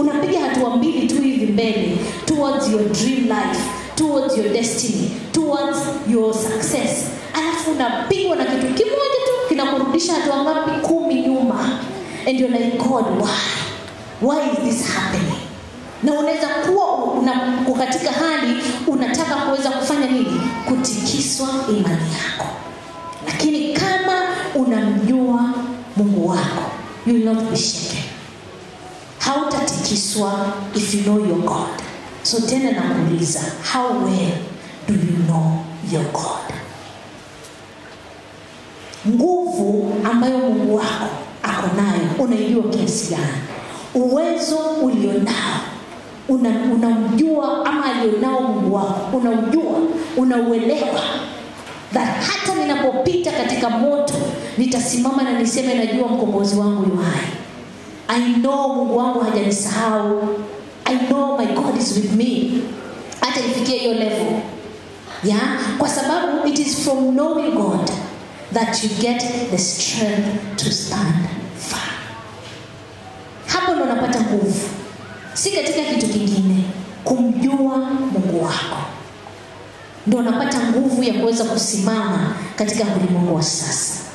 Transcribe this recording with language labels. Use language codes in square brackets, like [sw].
[sw] Unapiga hatua 2 tu hivi mbele [en] towards your dream life, towards your destiny, towards your success. [sw] Alafu unapigwa na kitu kimoja tu kinakurudisha hatua ngapi? 10 nyuma. [en] And you're like, God, why is this happening? [sw] Na unaweza kuwa katika hali unataka kuweza kufanya nini? Kutikiswa imani yako. Lakini kama unamjua Mungu wako, [en] you will not be shaken. [sw] Hautatikiswa [en] if you know your God. [sw] So tena nakuuliza, [en] how well do you know your God? [sw] Nguvu ambayo Mungu wako ako nayo unaijua kiasi gani? Uwezo ulionao unamjua ama alionao Mungu wako unamjua, unauelewa that hata ninapopita katika moto nitasimama na niseme najua mkombozi wangu yu hai. [en] I know [sw] Mungu wangu hajanisahau. [en] I know my God is with me. [sw] Hata ifikie hiyo level. Kwa sababu [en] it is from knowing God that you get the strength to stand firm. [sw] Hapo ndo unapata nguvu. Si katika kitu kingine. Kumjua Mungu wako ndio unapata nguvu ya kuweza kusimama katika ulimwengu wa sasa.